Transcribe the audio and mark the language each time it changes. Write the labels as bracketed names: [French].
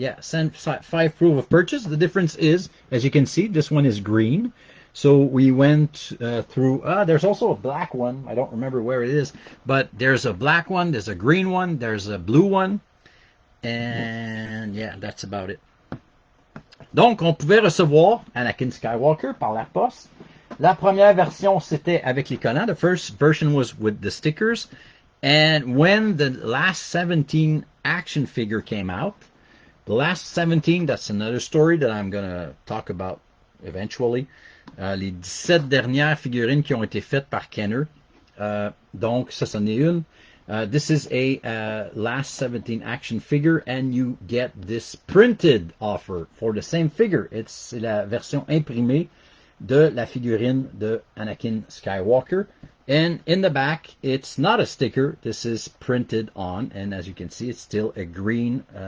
[English] Yeah, send 5 proof of purchase. The difference is, as you can see, this one is green. So we went through, there's also a black one. I don't remember where it is, but there's a black one, there's a green one, there's a blue one. And yeah, that's about it. [French] Donc, on pouvait recevoir Anakin Skywalker par la poste. La première version, c'était avec les collants. [English] The first version was with the stickers. And when the last 17 action figure came out, the last 17, that's another story that I'm going to talk about eventually. [French] Les 17 dernières figurines qui ont été faites par Kenner. Donc, ça, c'en est une. [English] This is a last 17 action figure, and you get this printed offer for the same figure. [French] C'est la version imprimée de la figurine de Anakin Skywalker. [English] And in the back, it's not a sticker. This is printed on, and as you can see, it's still a green.